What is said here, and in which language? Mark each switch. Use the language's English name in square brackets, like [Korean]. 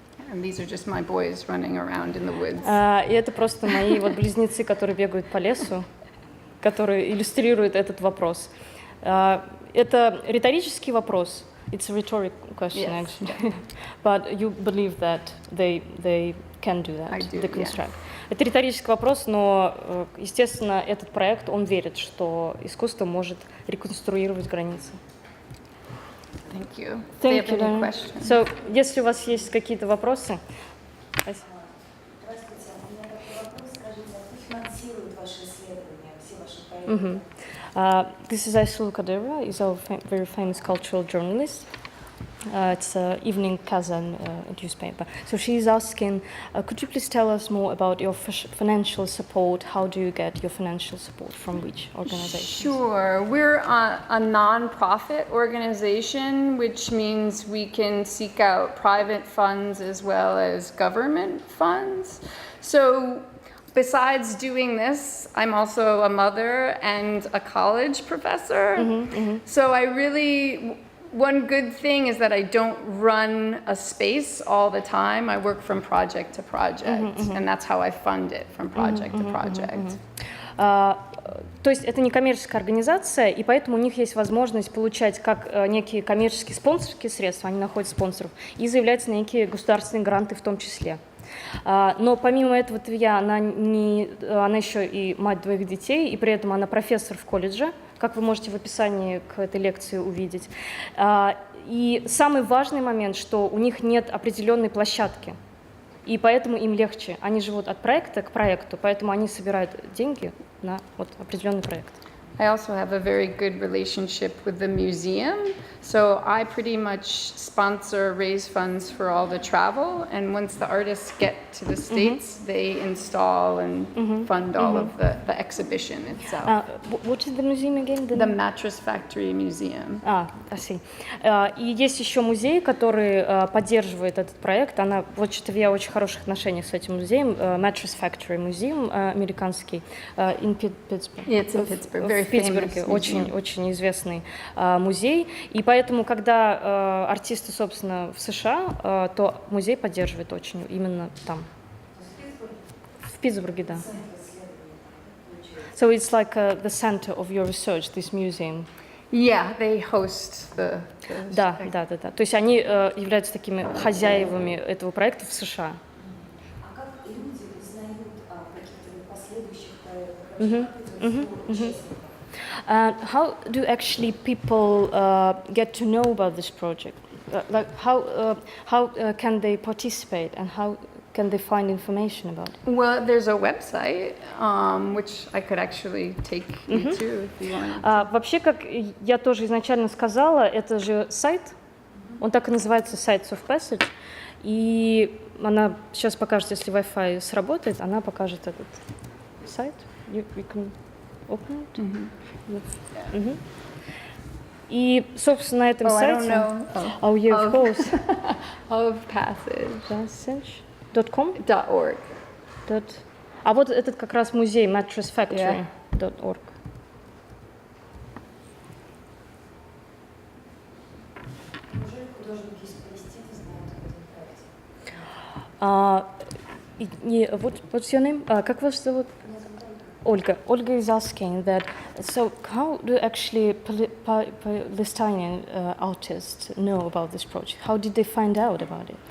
[English] And these are just my boys running around in the woods. [Russian] И это просто мои близнецы, которые бегают по лесу, которые иллюстрируют этот вопрос. Это риторический вопрос. [English] It's a rhetorical question, Yes. actually. But you believe that they can do that, I do, deconstruct. [Russian] Это риторический вопрос, но, естественно, этот проект, он верит, что искусство может реконструировать границы. [English] Thank you. Thank Do you you, have any Dana. questions? [Russian] So, если у вас есть какие-то вопросы. Здравствуйте, у меня такой вопрос. Скажите, а кто финансирует ваши исследования, все ваши проекты? [English] This is Ayşe Kadira, is a very famous cultural journalist. It's Evening Kazan newspaper. So she's asking, could you please tell us more about your financial support? How do you get your financial support from which organizations? Sure. We're a non-profit organization, which means we can seek out private funds as well as government funds. So besides doing this, I'm also a mother and a college professor. So I really... One good thing is that I don't run a space all the time. I work from project to project, and that's how I fund it, from project to project. [Russian] То есть это не коммерческая организация, и поэтому у них есть возможность получать как некие коммерческие спонсорские средства, они находят спонсоров, и заявляются на некие государственные гранты в том числе. Но помимо этого Тавия, она еще и мать двоих детей, и при этом она профессор в колледже, как вы можете в описании к этой лекции увидеть. И самый важный момент, что у них нет определенной площадки, и поэтому им легче. Они живут от проекта к проекту, поэтому они собирают деньги на вот определенный проект. [English] I also have a very good relationship with the museum, so I pretty much sponsor, raise funds for all the travel, and once the artists get to the States, they install and fund all of the exhibition itself. What is the museum again? The Mattress Factory Museum. I see. [Russian] И есть еще музей, который поддерживает этот проект. Она, вот что-то я в очень хороших отношениях с этим музеем. [English] Mattress Factory Museum, американский, in Pittsburgh. Yeah, it's in Pittsburgh. Very [Russian] В Питтсбурге очень известный музей. И поэтому, когда артисты, собственно, в США, то музей поддерживает очень именно там. В Питтсбурге, да. [English] So it's like the center of your research, this museum. Yeah, they host the [Russian] Да. То есть они являются такими хозяевами этого проекта в США. А как люди узнают о каких-то последующих проектах? [English] How do actually people get to know about this project? Like how can they participate and how can they find information about it? Well, there's a website, which I could actually take you to if you want. [Russian] Вообще, как я тоже изначально сказала, это же сайт, он так и называется Sites of Passage, и она сейчас покажет, если Wi-Fi сработает, она покажет этот сайт. [English] You can open it. [Russian] И, собственно, на этом сайте... [English] I don't know. Oh, yeah, of course. Of Passage. Passage.com? .org. [Russian] А вот этот как раз музей mattressfactory.org. Неужели художники из Палестины знают об этом проекте? [English] What's your name? [Russian] Как вас зовут? [English] Olga. Olga is asking that, so how do actually Palestinian artists know about this project? How did they find out about it?